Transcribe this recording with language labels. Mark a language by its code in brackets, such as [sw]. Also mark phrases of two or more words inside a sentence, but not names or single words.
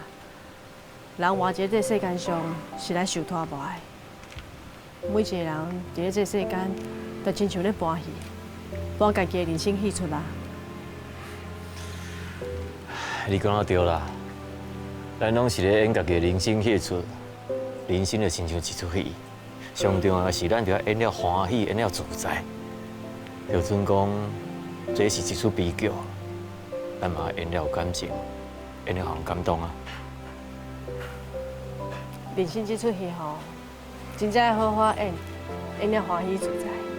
[nan] 人活在这世间上是来受拖磨的，每一个人伫咧这世间，就亲像咧搬戏，搬家己的人生戏出啦。你讲得对啦，咱拢是咧演家己的人生戏出，人生就亲像一出戏，上重要的是咱就要演了欢喜，演了自在。就准讲，这是一出悲剧，咱嘛演了有感情，演了互人感动啊。人生这出戏吼，真正要好好演，演了欢喜自在。